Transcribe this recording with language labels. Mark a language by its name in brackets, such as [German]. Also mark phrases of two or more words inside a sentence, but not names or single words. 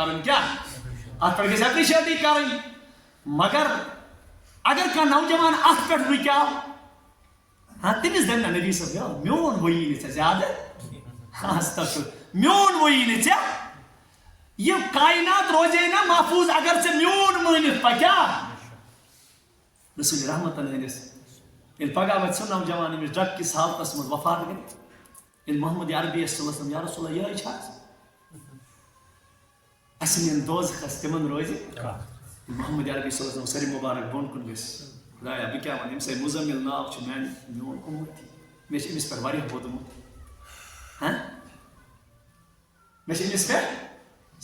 [Kashmiri] کرُن کیٛاہ اتھ پٮ۪ٹھ گژھِ ایپرِشیٹٕے کرٕنۍ مگر اگر کانٛہہ نوجوان اتھ پٮ۪ٹھ رُکیو ہاں تٔمِس دپہِ نا نبی صٲب میون وۄنۍ یی نہٕ ژےٚ زیادٕ استغفر میون وۄنۍ یی نہٕ ژےٚ یہ کائنات روزے نا محفوظ اگر ژےٚ میون مٲنِتھ پکیٛا رسول رحمت ہندس ییٚلہِ پگاہ واتہِ سُہ نوجوان أمِس ڈرگ کِس حالتس منٛز وفات گٔے ییٚلہِ محمد عربی [Arabic] صلی اللہ علیہ وسلم یا رسول اللہ [Kashmiri] یِہوٚے چھا اَسہِ نِن دوزخس تِمن روزِ محمد عربی [Arabic] صلی اللہ علیہ وسلم [Kashmiri] سٲری مُبارک بۄن کُن گٔژھۍ خدایا بہٕ کیٛاہ وَنہٕ ییٚمہِ سۭتۍ مُزمِل ناو چھُ میون اُمتی مےٚ چھِ أمِس پٮ۪ٹھ واریاہ ووٚدمُت مےٚ چھِ أمِس پٮ۪ٹھ